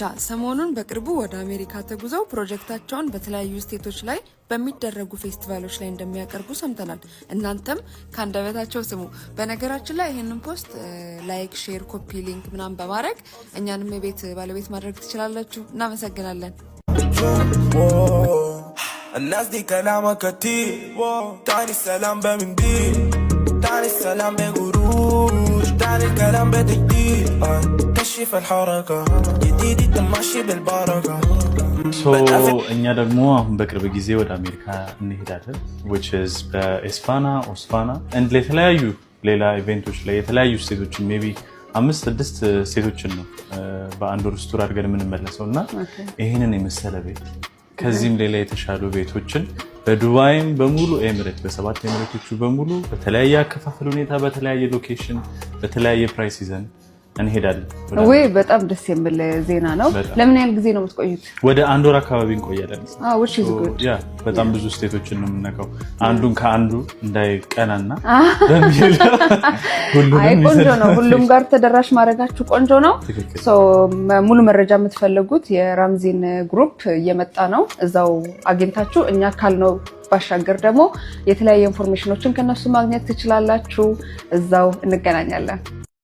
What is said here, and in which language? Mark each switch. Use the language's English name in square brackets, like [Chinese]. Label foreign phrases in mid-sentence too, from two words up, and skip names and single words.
[Amharic] ሰሞኑን በቅርቡ ወደ አሜሪካ ተጉዘው ፕሮጀክታቸውን በተለያዩ ስቴቶች ላይ በሚደረጉ ፌስቲቫሎች ላይ እንደሚያቀርቡ ሰምተናል። እናንተም ካንደበታቸው ስሙ። በነገራችን ላይ ይሄንን ፖስት ላይክ፣ ሼር፣ ኮፒ ሊንክ ምናምን በማድረግ እኛንም የቤት ባለቤት ማድረግ ትችላላችሁ። እናመሰግናለን። [Arabic] الناس دي كلامك كتير تاني السلام بمنديل تاني السلام بقروش تاني الكلام بتجديد كشف الحركة جديد تمشي بالبركة [Amharic] እኛ ደግሞ አሁን በቅርብ ጊዜ ወደ አሜሪካ እንሄዳለን [English] which is [Amharic] በኤስፋና ኦስፋና and ለተለያዩ ሌላ ኢቨንቶች ላይ የተለያዩ ስቴቶችን ሜቢ 5-6 ስቴቶችን ነው በአንድ ወር ስቶር አድርገን የምንመለሰውና ይሄንን የመሰለ ቤት ከዚህም ሌላ የተሻሉ ቤቶችን በዱባይም በሙሉ ኤሚሬት በሰባት ኤሚሬቶቹ በሙሉ በተለያየ አከፋፈል ሁኔታ በተለያየ ሎኬሽን በተለያየ ፕራይስ ይዘን እንሄዳለን። ወይ በጣም ደስ የሚል ዜና ነው። ለምን ያህል ጊዜ ነው የምትቆዩት? ወደ አንድ ወር አካባቢ እንቆያለን። [English] which is good. [Amharic] በጣም ብዙ ስቴቶችን ነው የምንነካው አንዱን ከአንዱ እንዳይቀናና በሚል ቆንጆ ነው። ሁሉም ጋር ተደራሽ ማድረጋችሁ ቆንጆ ነው። ሙሉ መረጃ የምትፈልጉት የራምዚን ግሩፕ እየመጣ ነው። እዛው አግኝታችሁ እኛ ካልነው ባሻገር ደግሞ የተለያየ ኢንፎርሜሽኖችን ከነሱ ማግኘት ትችላላችሁ። እዛው እንገናኛለን።